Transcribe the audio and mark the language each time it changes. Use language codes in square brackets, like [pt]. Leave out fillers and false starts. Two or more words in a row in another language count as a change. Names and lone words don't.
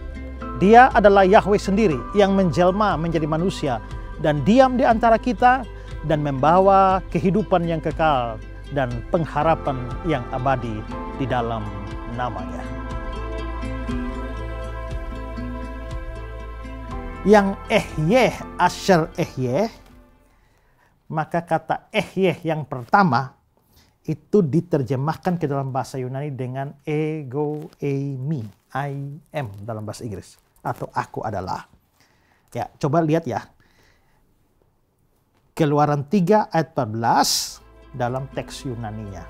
[id] Dia adalah Yahweh sendiri yang menjelma menjadi manusia dan diam di antara kita dan membawa kehidupan yang kekal dan pengharapan yang abadi di dalam nama-Nya. [he] Yang אהיה אשר אהיה, [id] maka kata ehyeh yang pertama itu diterjemahkan ke dalam bahasa Yunani dengan [el] εγώ ειμί, [en] I am [id] dalam bahasa Inggris, atau aku adalah. Ya, coba lihat ya. Keluaran 3 ayat 14 dalam teks Yunaninya.